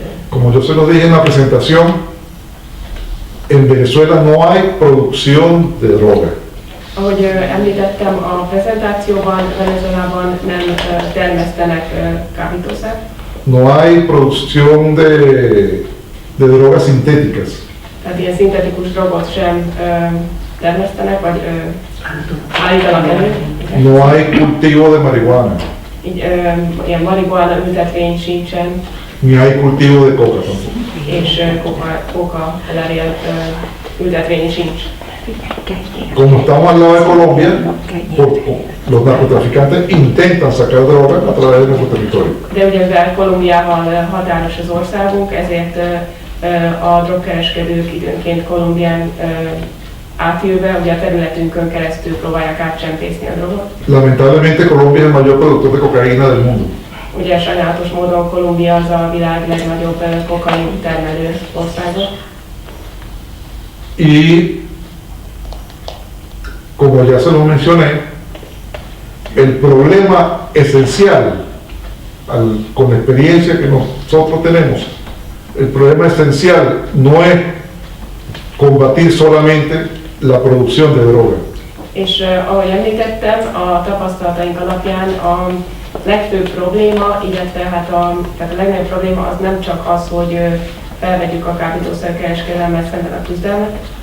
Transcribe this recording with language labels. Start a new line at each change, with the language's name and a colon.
Spanish: Como yo se lo dije en la presentación, en Venezuela no hay producción de droga.
Hungarian: Ahogy említettem a prezentációban, Venezuelában nem termesztenek kábítószert.
Spanish: No hay producción de drogas sintéticas.
Hungarian: Tehát ilyen szintetikus drogot sem termesztenek, vagy állítanak elő.
Spanish: No hay cultivo de marihuana.
Hungarian: Így ilyen marihuana ültetvény sincsen,
Spanish: Ni hay cultivo de coca tampoco.
Hungarian: és coca levél ültetvény sincs.
Spanish: Como estamos al lado de Colombia, los narcotraficantes intentan sacar droga a través de nuestro territorio.
Hungarian: De ugye mivel Kolumbiával határos az országunk, ezért a drogkereskedők időnként Kolumbián átjövve, ugye a területünkön keresztül próbálják átcsempészni a drogot.
Spanish: Lamentablemente Colombia es el mayor productor de cocaína del mundo.
Hungarian: Ugye sajnálatos módon Kolumbia az a világ legnagyobb kokain termelő országa.
Spanish: Y como ya se lo mencioné, el problema esencial con la experiencia que nosotros tenemos, el problema esencial no es combatir solamente la producción de droga.
Hungarian: És ahogy említettem, a tapasztalataink alapján a legfőbb probléma, illetve tehát a legnagyobb probléma az nem csak az, hogy felvegyük a kábítószerkereskedelemmel szemben a küzdelmet,